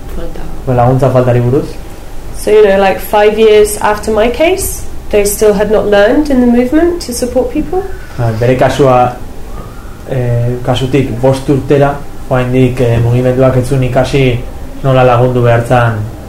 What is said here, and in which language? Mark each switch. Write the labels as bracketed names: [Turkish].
[Basque] Falta. Laguntza faltari buruz. [English] So, you know, like 5 years after my case, they still had not learned in the movement to support people. [Basque] Bere kasua, kasutik bost urtera, oraindik mugimenduak ez zuen ikasi nola lagundu behar zan,